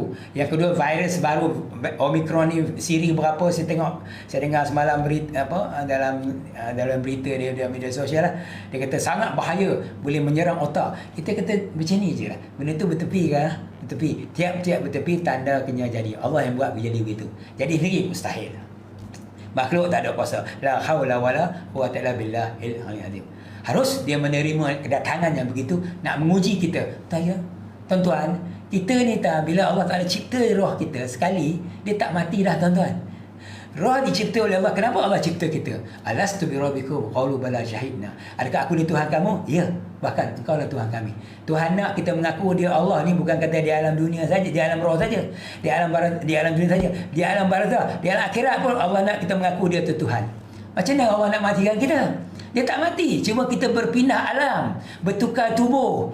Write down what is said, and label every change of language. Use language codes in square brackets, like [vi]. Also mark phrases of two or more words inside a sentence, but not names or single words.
[ms] Yang kedua, virus baru Omicron ni siri berapa, saya dengar semalam berita dalam berita dia dalam media sosial lah. Dia kata sangat bahaya, boleh menyerang otak. Kita kata macam ni je lah. Benda tu bertepi kan? Bertepi. Tiap-tiap bertepi tanda kena jadi. Allah yang buat jadi begitu. Jadi sendiri mustahil. Makhluk tak ada kuasa. [ar] لا حول ولا قوة إلا بالله العظيم. [ms] Harus dia menerima kedatangan yang begitu nak menguji kita. Tak ya? Tuan-tuan, kita ni tak, bila Allah Taala cipta roh kita sekali, dia tak mati dah tuan-tuan. Roh dicipta oleh Allah. Kenapa Allah cipta kita? [ar] ألست بربكم قالوا بلى شهدنا. [ms] Adakah aku ni Tuhan kamu? Ya. Bahkan engkau lah Tuhan kami. Tuhan nak kita mengaku dia Allah ni bukan kata di alam dunia saja, di alam roh saja, di alam dunia saja, di alam barzah, di alam akhirat pun Allah nak kita mengaku dia tu Tuhan. Macam mana Allah nak matikan kita? Dia tak mati, cuma kita berpindah alam, bertukar tubuh.